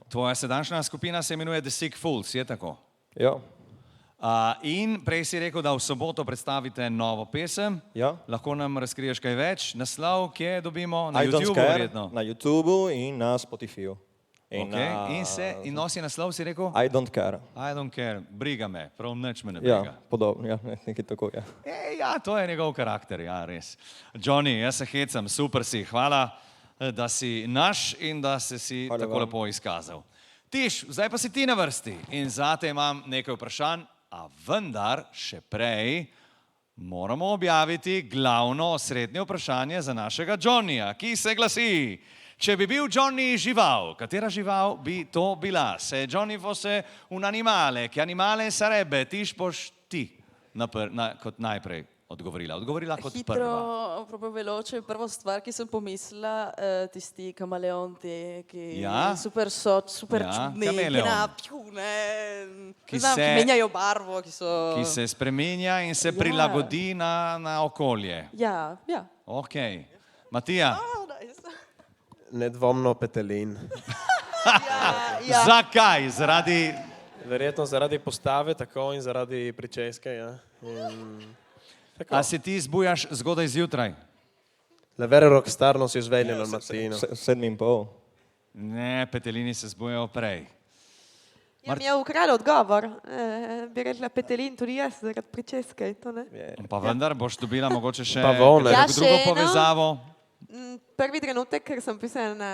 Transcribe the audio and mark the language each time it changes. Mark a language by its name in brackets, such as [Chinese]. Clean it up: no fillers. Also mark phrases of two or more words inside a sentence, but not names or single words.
[Slovenian] Tvoja sedanjša skupina se imenuje The Sick Fools, je tako? Ja. In prej si rekel, da v soboto predstavite novo pesem. Ja. Lahko nam razkriješ kaj več? Naslov, kje dobimo? Na I Don't YouTubeu Care, verjetno. na YouTubeu in na Spotifyju. In nosi naslov, si rekel? I don't care. I don't care, briga me, prav nič me ne Ja, briga. podobno, ja, nekaj tako, ja. Ja, to je njegov karakter, ja, res. Johnny, jaz se hecam, super si, hvala, da si naš in da si Hvala tako vam. lepo izkazal. Tiš, zdaj pa si ti na vrsti in zate imam nekaj vprašanj, a vendar še prej moramo objaviti glavno osrednje vprašanje za našega Johnnyja, ki se glasi: če bi bil Johnny žival, katera žival bi to bila? [Italian] Se Johnny fosse un animale, che animale sarebbe? [Slovenian] Tiš boš ti kot najprej odgovorila kot prva. Hitro, [Italian] proprio veloce, [Slovenian] prva stvar, ki sem pomislila, tisti kameleonti, ki Ja? super Ja, čudni, kameleon. ki napijo, ne Ki znam, se- ki menjajo barvo, ki so... Ki se spreminja in se Ja. prilagodi na okolje. Ja, ja. Ok. Matija, Nedvomno petelin. Ja. zakaj? Zaradi... Verjetno zaradi postave, tako in zaradi pričeske. Ja. Tako. A se ti zbujaš zgodaj zjutraj? [Italian] La vera rockstar non si svegliano al mattino. [Slovenian] 7:30. Ne, petelini se zbujajo prej. Ja, mi je ukradel odgovor. Bi rekla petelin tudi jaz, zaradi pričeske. To, ne? Pa vendar boš dobila mogoče še [Italian] Pavone. [Slovenian] Ja, drugo še eno. povezavo. Prvi trenutek, ker sem pisala na